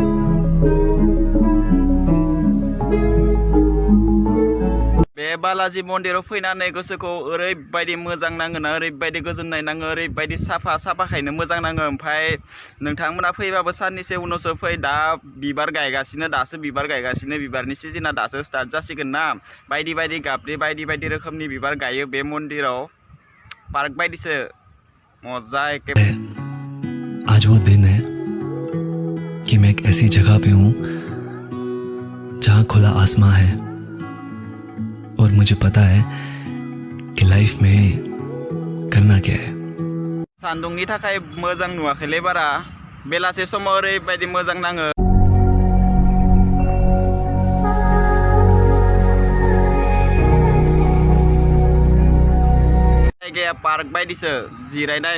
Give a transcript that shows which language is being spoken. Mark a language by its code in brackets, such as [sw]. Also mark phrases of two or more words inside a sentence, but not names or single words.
[brx] बे बालाजी मन्दिराव फैनानै गोसोखौ ओरैबायदि मोजां नाङोना, ओरैबायदि गोजोननाय नाङो, ओरैबायदि साफाखायनो मोजां नाङो। ओमफ्राय नोंथांमोना फैबाबो साननैसो उनावसो फै। दा बिबार गायगासिनो, दासो बिबार गायगासिनो। बिबारनि सिजोना दासो स्टार्ट जासिगोन ना। बायदि गाबनि बायदि रोखोमनि बिबार गायो बे मन्दिराव। पार्क बायदिसो मजा एके। [hi] आज वो दिन है कि मैं एक ऐसी जगह पे हूँ जहाँ खुला आसमां है और मुझे पता है कि लाइफ में करना क्या है। [brx] सान्दुंनि थाखाय मोजां नुवाखैलै बारा। बेलासे समाव ओरैबायदि मोजां नाङो। जायगाया पार्क बायदिसो जिरायनाय।